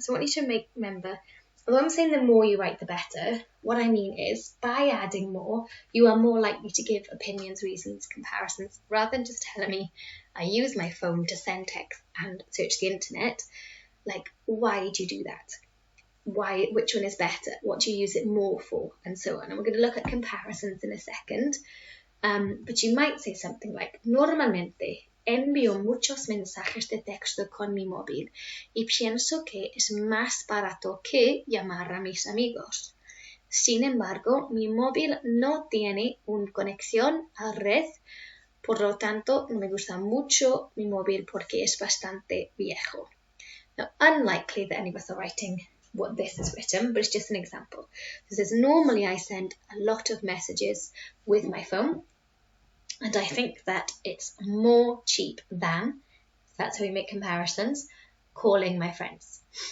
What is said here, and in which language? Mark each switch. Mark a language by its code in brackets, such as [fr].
[en] So I want you to remember, although I'm saying the more you write, the better, what I mean is by adding more, you are more likely to give opinions, reasons, comparisons, rather than just telling me, I use my phone to send text and search the internet. Like, why do you do that? Why? Which one is better? What do you use it more for? And so on. And we're going to look at comparisons in a second. But you might say something like, [es] normalmente envío muchos mensajes de texto con mi móvil y pienso que es más barato que llamar a mis amigos. Sin embargo, mi móvil no tiene una conexión a red, por lo tanto, no me gusta mucho mi móvil porque es bastante viejo. [en] Now, unlikely that any of us are writing what this is written, but it's just an example. It says, normally I send a lot of messages with my phone, and I think that it's more cheap than, that's how we make comparisons, calling my friends.